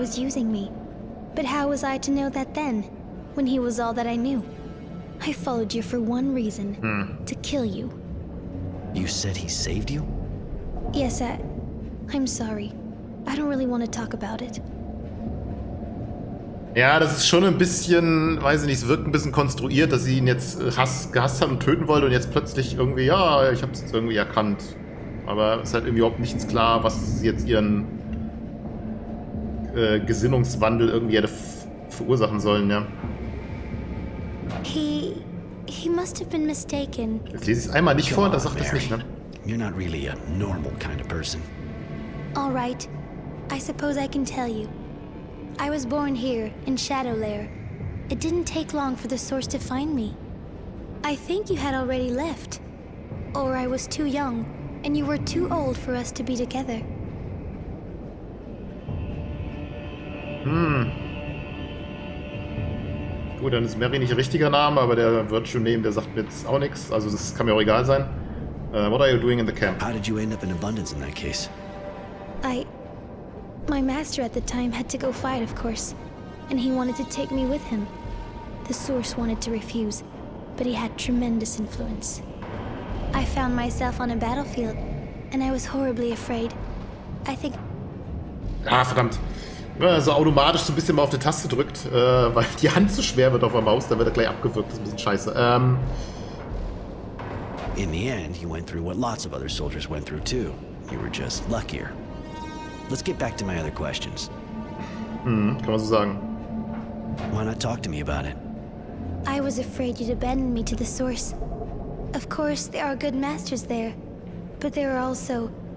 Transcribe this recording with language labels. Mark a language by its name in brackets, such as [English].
[English] was using me. But how was I to know that then, when he was all that I knew? I followed you for one reason, to kill you. You said he saved you? Yes, I'm sorry. I don't really want to talk about it. [German] Ja, das ist schon ein bisschen, weiß ich nicht, es wirkt ein bisschen konstruiert, dass sie ihn jetzt gehasst hat und töten wollte und jetzt plötzlich irgendwie, ja, ich hab's jetzt irgendwie erkannt. Aber es ist halt irgendwie überhaupt nichts klar, was jetzt ihren Gesinnungswandel irgendwie hätte verursachen sollen, ja. [English] He must have been mistaken. [German] Jetzt lese ich es einmal nicht vor und dann sagt es nicht, ne? [English] You're not really a normal kind of person. All right. I suppose I can tell you. I was born here, in Shadowlair. It didn't take long for the source to find me. I think you had already left. Or I was too young, and you were too old for us to be together. [German] Gut, dann ist Mary nicht ihr richtiger Name, aber der Virtue Name, der sagt mir jetzt auch nichts. Also das kann mir auch egal sein. [English] What are you doing in the camp? How did you end up in Abundance in that case? My master at the time had to go fight, of course. And he wanted to take me with him. The source wanted to refuse, but he had tremendous influence. I found myself on a battlefield, and I was horribly afraid. I think... [German] Ah, verdammt. Also automatisch so ein bisschen mal auf die Taste drückt, weil die Hand zu schwer wird auf der Maus, dann wird er gleich abgewürgt. Das ist ein bisschen scheiße. [English] In the end, you went through what lots of other soldiers went through too. You were just luckier. Let's get back to my other questions. [German] Kann man so sagen. [English] Why not talk to me about it? I was afraid you'd abandon me to the source. Of course, there are good masters there, but there are also...